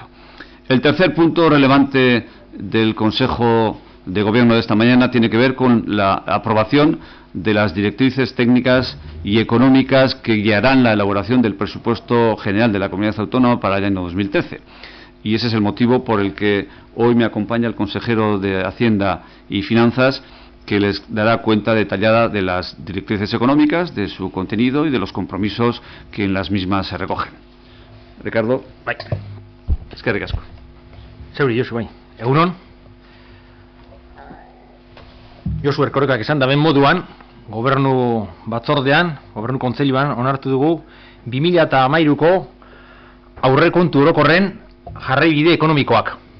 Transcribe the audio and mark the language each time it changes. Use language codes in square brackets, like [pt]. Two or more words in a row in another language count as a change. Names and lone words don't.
[es] El tercer punto relevante del Consejo de Gobierno de esta mañana tiene que ver con la aprobación de las directrices técnicas y económicas que guiarán la elaboración del presupuesto general de la Comunidad Autónoma para el año 2013. Y ese es el motivo por el que hoy me acompaña el consejero de Hacienda y Finanzas, que les dará cuenta detallada de las directrices económicas, de su contenido y de los compromisos que en las mismas se recogen. Ricardo. [eu] Bai. Eskerrik asko. Zeuri, Josu, bai. Egunon. Josu Erkorekak esan daben moduan, gobernu batzordean, gobernu kontseiluan onartu dugu 2013ko aurrekontu orokorren jarraibide ekonomikoak.